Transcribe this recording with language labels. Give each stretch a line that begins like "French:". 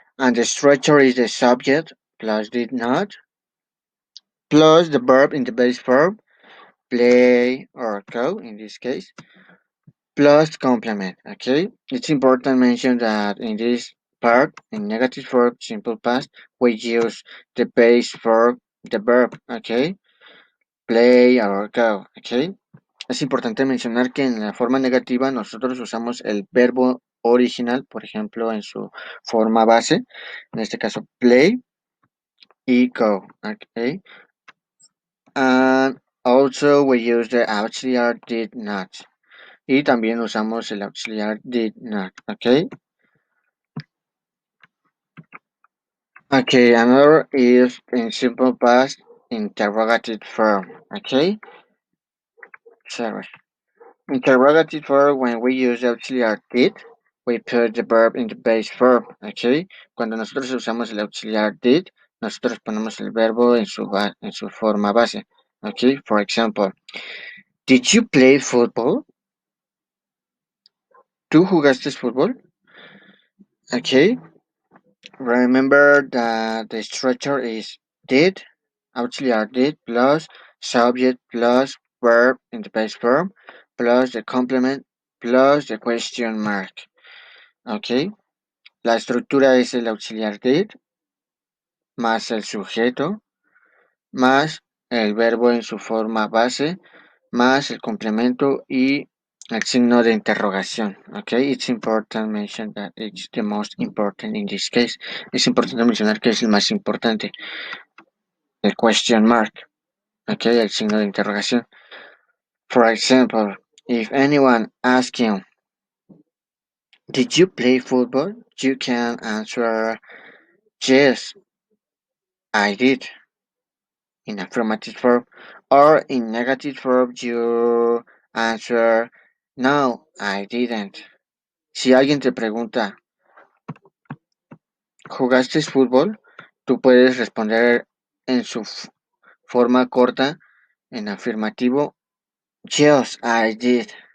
English: And the structure is the subject plus did not plus the verb in the base verb, play or go in this case, plus complement. Okay, it's important to mention that in this part, in negative verb, simple past, we use the base verb, the verb. Okay, play or go.
Spanish: Okay, es importante mencionar que en la forma negativa nosotros usamos el verbo original, por ejemplo, en su forma base, en este caso play y go.
English: Okay, and also we use the auxiliary did not.
Spanish: Y también usamos el auxiliar did not, okay?
English: Okay, another is in simple past interrogative form, okay? Sorry. Interrogative form, when we use the auxiliar did, we put the verb in the base form, okay?
Spanish: Cuando nosotros usamos el auxiliar did, nosotros ponemos el verbo en su forma base, okay?
English: For example, did you play football?
Spanish: ¿Tú jugaste fútbol?
English: Okay, remember that the structure is did, auxiliary did, plus subject, plus verb in the base form, plus the complement, plus the question mark.
Spanish: Ok, la estructura es el auxiliar did, más el sujeto, más el verbo en su forma base, más el complemento y el signo de interrogación.
English: Okay, it's important to mention that it's the most important in this case.
Spanish: Es importante mencionar que es el más importante. El question mark. Okay, el signo de interrogación.
English: For example, if anyone asks you, did you play football? You can answer, yes, I did, in affirmative verb. Or in negative verb, you answer, no, I didn't.
Spanish: Si alguien te pregunta, ¿jugaste fútbol? Tú puedes responder en su forma corta, en afirmativo,
English: yes, I did.